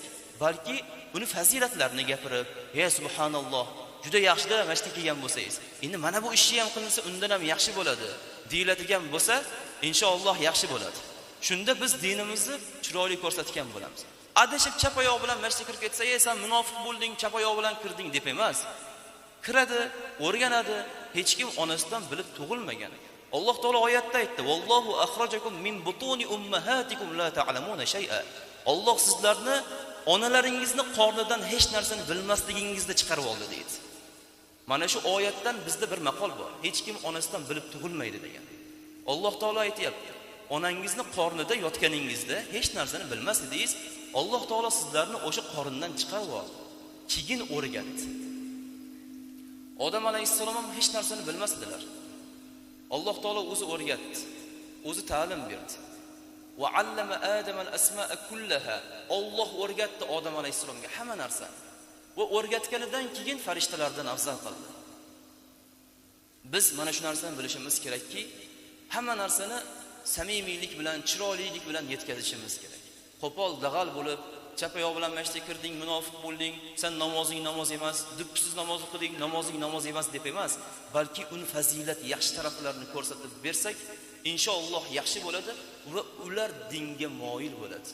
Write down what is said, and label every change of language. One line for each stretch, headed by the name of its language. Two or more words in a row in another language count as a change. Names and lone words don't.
Uzbek: Balki uni fazilatlarini gapirib, "Ey subhanalloh, juda yaxshida masjidga kelgan bo'lsangiz, endi mana bu ishni ham qilinsa undan ham yaxshi bo'ladi" deyiladigan bo'lsa, inshaalloh yaxshi bo'ladi. Shunda biz dinimizni chiroyli ko'rsatgan bo'lamiz. Adashib chap oyoq bilan masjidga kirib ketsa, "Ey, sen munofiq bo'lding, chap oyoq bilan kirding" deb emas. Kiradi, o'rganadi, hech kim onasidan bilib tug'ilmagan. Alloh taolo oyatda aytdi:
Arabic: "والله أخرجكم من بطون أمهاتكم لا تعلمون شيئا."
Uzbek: Alloh sizlarni onalaringizni qornidan hech narsani bilmasligingizni chiqarib oldi deydi. Mana shu oyatdan bizda bir maqol bor. Hech kim onasidan bilib tug'ilmaydi degan. Alloh taolo aytayapti: "Onangizni qornida yotganingizda hech narsani bilmas edingiz. Alloh taolo sizlarni o'sha qorindan chiqarib oldi. Keyin o'rgatdi." Odam alayhissalom ham hech narsani bilmas edilar. Alloh taolo o'zi o'rgatdi, o'zi ta'lim berdi.
Arabic: وعلم آدم الأسماء كلها.
Uzbek: Alloh o'rgatdi Odam alayhissalomga hamma narsani. Va o'rgatganidan keyin farishtalardan afzal qildi. Biz mana shu narsani bilishimiz kerakki, hamma narsani samimiylik bilan, chiroylilik bilan yetkazishimiz kerak. Qo'pol, dag'al bo'lib, chap oyoq bilan masjidga kirding, munofiq bo'lding, sen namozing namoz emas, duppisiz namoz o'qiding, namozing namoz emas deb emas, balki uni fazilat, yaxshi taraflarini ko'rsatib bersak, inshaalloh yaxshi bo'ladi va ular dinga moyil bo'ladi.